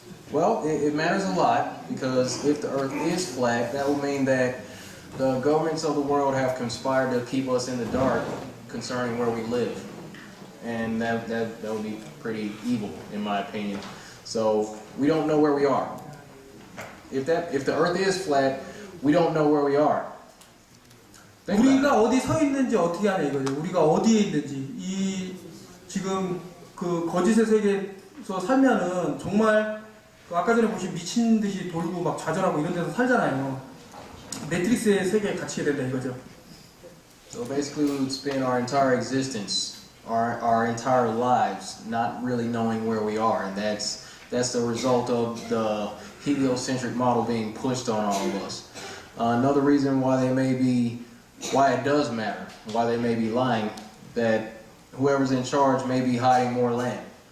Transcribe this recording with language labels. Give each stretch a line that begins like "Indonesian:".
English: Well, it matters a lot because if the Earth is flat, that will mean that the governments of the world have conspired to keep us in the dark concerning where we live. And that would be pretty evil, in my opinion. So, we don't know where we are. If the Earth is flat, we don't know where we are.
Korean: 우리가 어디 서 있는지 어떻게 하냐 이거죠. 우리가 어디에 있는지. 지금 그 거짓의 세계에서 살면은 정말 아까 전에 보신 미친 듯이 돌고 막 좌절하고 이런 데서 살잖아요. 매트릭스의 세계에 갇히게 된다 이거죠.
English: So basically, we would spend our entire existence, our entire lives, not really knowing where we are, and that's the result of the heliocentric model being pushed on all of us. Another reason why it does matter, why they may be lying, that whoever's in charge may be hiding more land.